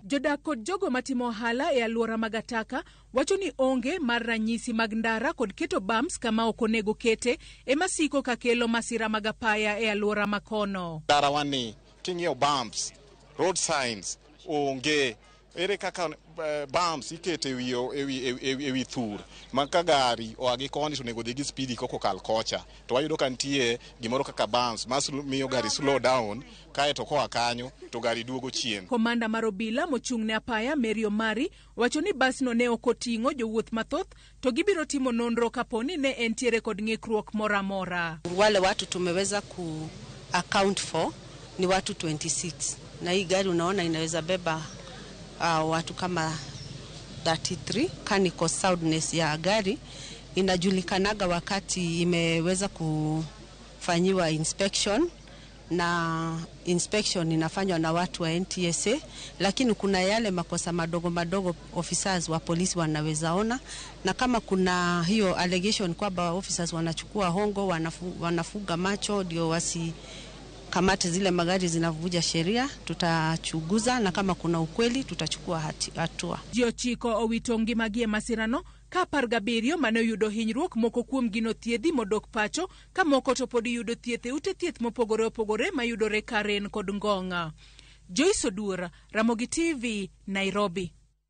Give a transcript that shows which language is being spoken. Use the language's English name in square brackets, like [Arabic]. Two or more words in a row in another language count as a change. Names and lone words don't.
[Luo (Kenya and Tanzania)] Jodak kod jogo matimo ohala e alwora Magataka wacho ni onge mar ranyisi mag ndara kod keto bumps kama ok onego kete e masiko ka kelo masira mag apaya e alwora makono. Ndara wani ting'io bumps, [English] road signs [Luo (Kenya and Tanzania)] onge. Ere kaka bumps ikete ewi thur maka gari oagi koni to nego dhi gi speed koko kal kocha to wayudo ka nitie gimoro kaka bumps mas miyo gari [English] slow down [Luo (Kenya and Tanzania)] kae to koa kanyo to gari duogo chien. Komanda mar obila mochung'ne apaya Mary Omari wacho ni basno ne okoting'o jowuoth mathoth to gibiro timo nonro kaponi ne entiere kod ng'ikruok mora mora. [Swahili] Wale watu tumeweza ku [English] account for [Swahili] ni watu 26 na hii gari unaona inaweza beba watu kama 33. [English] Mechanical soundness [Swahili] ya gari inajulikanaga wakati imeweza kufanyiwa inspection, na inspection inafanywa na watu wa NTSA, lakini kuna yale makosa madogo madogo officers wa polisi wanaweza ona, na kama kuna hiyo allegation kwamba officers wanachukua hongo, wanafuga macho ndio wasi kamati zile magari zinavuja sheria, tutachunguza na kama kuna ukweli tutachukua hatua. [Luo (Kenya and Tanzania)] Jiochiko owito ngimagi e masirano ka 17 mane oyudo hinyruok, moko kuom gino thiedhi modok pacho ka moko to pod yudo thieth e ute thieth mopogore opogore mayudore Karen kod Ngong'a. Joyce Oduor, Ramogi TV, Nairobi.